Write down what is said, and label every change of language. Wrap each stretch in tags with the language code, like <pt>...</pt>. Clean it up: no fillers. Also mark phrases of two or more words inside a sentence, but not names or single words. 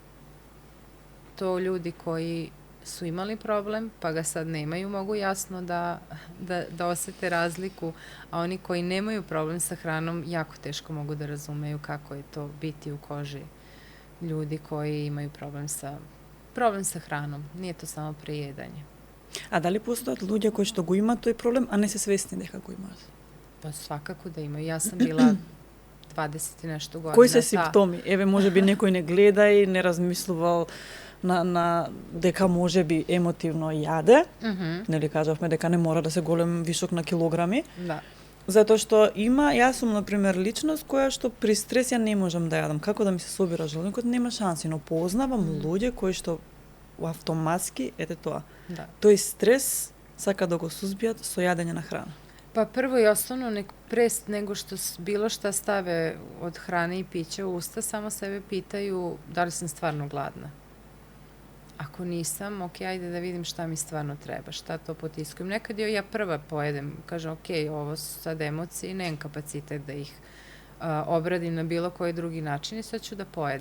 <sr>To ljudi koji su imali problem, pa ga sad nemaju, mogu jasno da osete razliku, a oni koji nemaju problem sa hranom jako teško mogu da razumeju kako je to biti u koži ljudi koji imaju problem sa hranom. Nije to samo prejedanje. A da li postoje ljudi koji</sr> <mk>што го има тој проблем, а не се свесни дека го имаат?</mk> <sr>Pa svakako da imaju. Ja sam bila 20 i nešto godina.</sr> <mk>Кои се симптоми? Еве, може би некој не гледа и не размислувал на дека може би емотивно јаде. Нели кажавме дека не мора да се голем висок на килограми. Да. Затоа што јас сум на пример личност која што при стрес ја не можам да јадам. Како да ми се собира желудникот, нема шанси, но познавам луѓе кои што автоматски ете тоа. Да. Тој стрес сака да го сузбијат со јадење на храна.</mk> <sr>Pa prvo i osnovno, pre nego što bilo šta stave od hrane i pića u usta, samo sebe pitaju da li sam stvarno gladna. Ako nisam, ok, ajde da vidim šta mi stvarno treba, šta to potiskujem. Nekad ja prva pojedem, kažem, ok, ovo su sad emocije, nemam kapacitet da ih obradim na bilo koji drugi način i sad ću da pojedem.</sr>